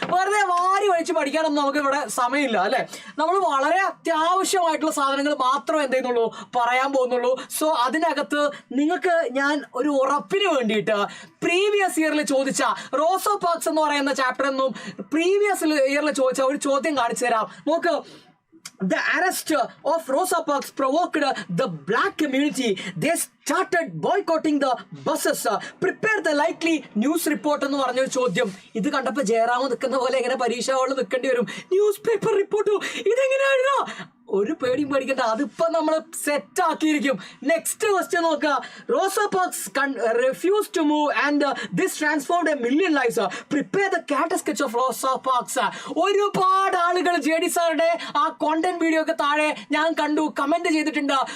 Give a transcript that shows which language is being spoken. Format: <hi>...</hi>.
<ml>വെറുതെ വാരി വലിച്ച് പഠിക്കാനൊന്നും നമുക്ക് ഇവിടെ സമയമില്ല അല്ലെ. നമ്മൾ വളരെ അത്യാവശ്യമായിട്ടുള്ള സാധനങ്ങൾ മാത്രമേ എന്ത് ചെയ്യുന്നുള്ളൂ, പറയാൻ പോകുന്നുള്ളൂ. സോ അതിനകത്ത് നിങ്ങൾക്ക് ഞാൻ ഒരു ഉറപ്പിന് വേണ്ടിയിട്ട് പ്രീവിയസ് ഇയറിൽ ചോദിച്ച റോസാ പാർക്സ് എന്ന് പറയുന്ന ചാപ്റ്റർ എന്നും പ്രീവിയസ് ഇയറിൽ ചോദിച്ച ഒരു ചോദ്യം കാണിച്ചു തരാം. നോക്ക്.</ml> <en>The arrest of Rosa Parks provoked the black community. They started boycotting the buses. Prepare the likely news report</en> <ml>എന്ന് പറഞ്ഞൊരു ചോദ്യം. ഇത് കണ്ടപ്പോ ജയറാമ് നിൽക്കുന്ന പോലെ എങ്ങനെ പരീക്ഷ ഹാളിൽ നിൽക്കേണ്ടി വരും. News paper റിപ്പോർട്ടോ, ഇതെങ്ങനെയാണോ? ഒരു പേടിയും പേടിക്കണ്ട, അതിപ്പോ നമ്മൾ സെറ്റ് ആക്കിയിരിക്കും. നെക്സ്റ്റ് ക്വസ്റ്റ്യൻ നോക്കുക.</ml> <en>Rosa Parks refused to move and this transformed a million lives. Prepare the cat sketch of Rosa Parks.</en> <ml>ഒരുപാട് ആളുകൾ JD സാറുടെ ആ കോണ്ടന്റ് വീഡിയോ ഒക്കെ താഴെ ഞാൻ കണ്ടു കമന്റ് ചെയ്തിട്ടുണ്ട്.</ml>